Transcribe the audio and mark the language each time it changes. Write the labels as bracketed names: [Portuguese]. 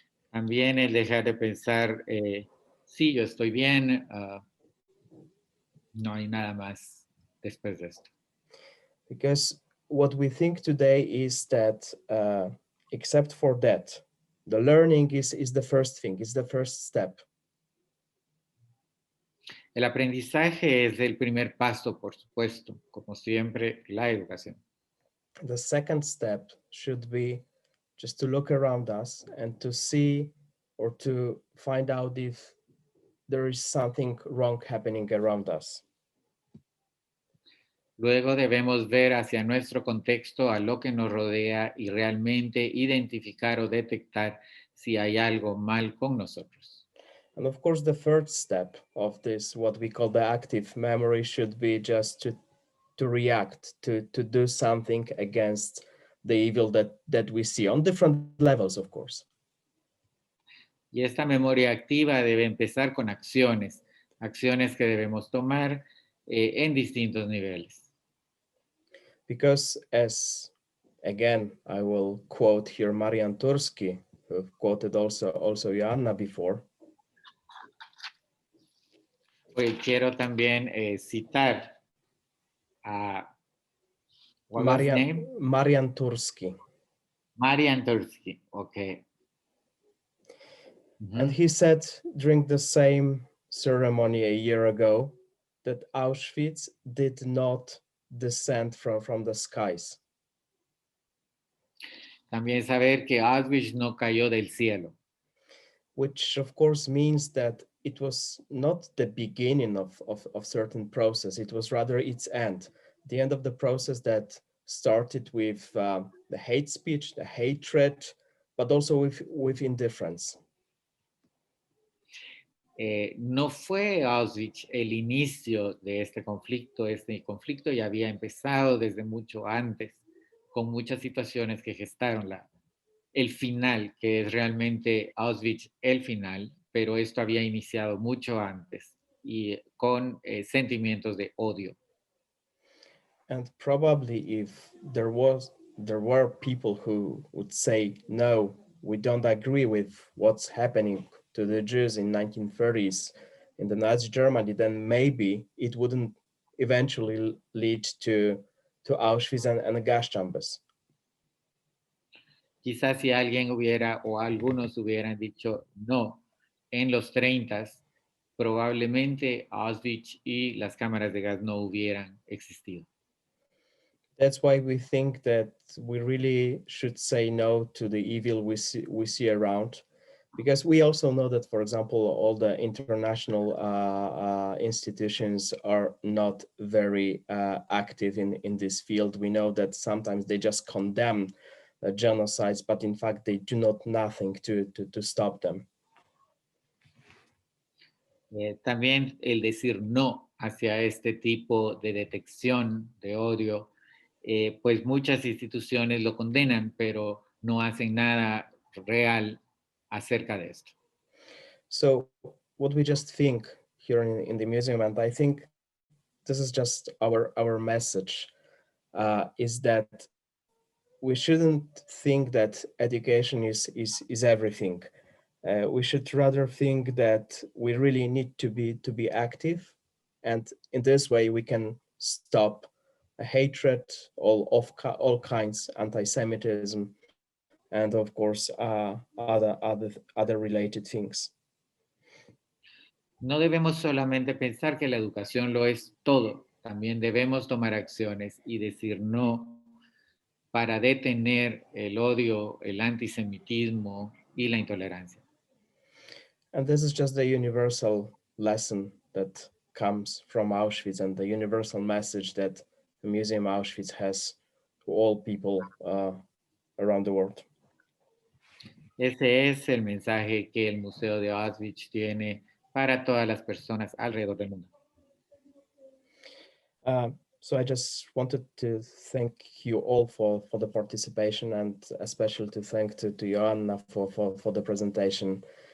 [Spanish] También el dejar de pensar, sí, yo estoy bien, no hay nada más después de esto. [English] Because what we think today is that except for that, the learning is the first thing, is the first step. [Spanish] El aprendizaje es el primer paso, por supuesto, como siempre, la educación. [English] The second step should be just to look around us and to see or to find out if there is something wrong happening around us. [Spanish] Luego debemos ver hacia nuestro contexto, a lo que nos rodea y realmente identificar o detectar si hay algo mal con nosotros. [English] And of course, the third step of this, what we call the active memory, should be just to react, to do something against the evil that we see on different levels, of course. [Spanish] Y esta memoria activa debe empezar con acciones, acciones que debemos tomar en distintos niveles. [English] Because as, again, I will quote here Marian Turski, who quoted also Joanna before. [Spanish] Pues quiero también citar a [English] what was the name? Marian Turski. Marian Turski, okay. And he said during the same ceremony a year ago that Auschwitz did not descend from the skies. [Spanish] También saber que Auschwitz no cayó del cielo. [English] Which of course means that it was not the beginning of certain process, it was rather its end. The end of the process that started with the hate speech, the hatred, but also with indifference. [Spanish] No fue Auschwitz el inicio de este conflicto ya había empezado desde mucho antes, con muchas situaciones que gestaron el final, que es realmente Auschwitz el final, pero esto había iniciado mucho antes y con sentimientos de odio. [English] And probably if there were people who would say, no, we don't agree with what's happening to the Jews in 1930s in the Nazi Germany, then maybe it wouldn't eventually lead to Auschwitz and gas chambers. [Spanish] Quizás si alguien o algunos hubieran dicho no en los 30s, probablemente Auschwitz y las cámaras de gas no hubieran existido. [English] That's why we think that we really should say no to the evil we see around, because we also know that, for example, all the international institutions are not very active in this field. We know that sometimes they just condemn genocides, but in fact they do nothing to stop them. [Spanish] También el decir no hacia este tipo de detección de odio, pues muchas instituciones lo condenan, pero no hacen nada real acerca de esto. [English] So what we just think here in the museum, and I think this is just our message, is that we shouldn't think that education is everything. We should rather think that we really need to be active, and in this way we can stop hatred, all kinds, anti-Semitism, and of course other related things. [Spanish] No debemos solamente pensar que la educación lo es todo, también debemos tomar acciones y decir no para detener el odio, el antisemitismo y la intolerancia. [English] And this is just the universal lesson that comes from Auschwitz and the universal message that the Museum Auschwitz has to all people around the world. [Spanish] Ese es el mensaje que el Museo de Auschwitz tiene para todas las personas alrededor del mundo. [English] So I just wanted to thank you all for the participation, and especially to thank to Joanna for the presentation.